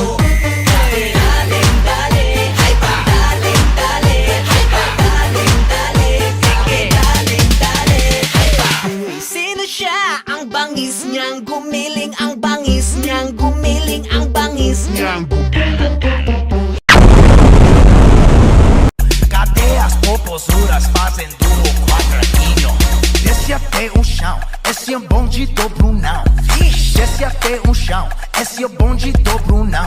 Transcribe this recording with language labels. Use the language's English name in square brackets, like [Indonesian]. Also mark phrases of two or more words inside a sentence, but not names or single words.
[Filipino] Daling-dali, hay pa, daling-dali, hay pa, daling-dali, sige, daling-dali, hay pa. Sino siya? Ang bangis niyang gumiling, ang bangis niyang gumiling, ang bangis niyang [Portuguese] Cadê as popozuras fazendo o quadradinho? Desce até o chão, esse é o bonde do Brunão. Desce até o chão, esse é o bonde do Brunão.